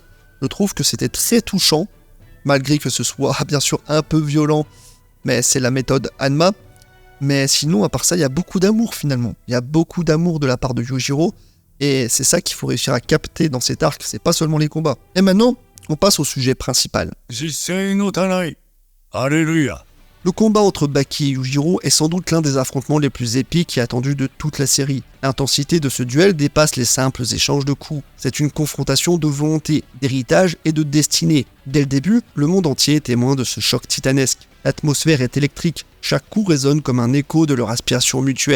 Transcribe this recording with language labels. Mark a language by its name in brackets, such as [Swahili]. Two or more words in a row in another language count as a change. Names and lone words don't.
[French] Je trouve que c'était très touchant, malgré que ce soit bien sûr un peu violent, mais c'est la méthode Hanma. Mais sinon, à part ça, il y a beaucoup d'amour finalement. Il y a beaucoup d'amour de la part de Yujiro, et c'est ça qu'il faut réussir à capter dans cet arc, c'est pas seulement les combats. Et maintenant, on passe au sujet principal. [Japanese] 実践の互い。アレルヤ。 [French] Le combat entre Baki et Yujiro est sans doute l'un des affrontements les plus épiques et attendus de toute la série. L'intensité de ce duel dépasse les simples échanges de coups. C'est une confrontation de volonté, d'héritage et de destinée. Dès le début, le monde entier est témoin de ce choc titanesque. L'atmosphère est électrique, chaque coup résonne comme un écho de leur aspiration mutuelle.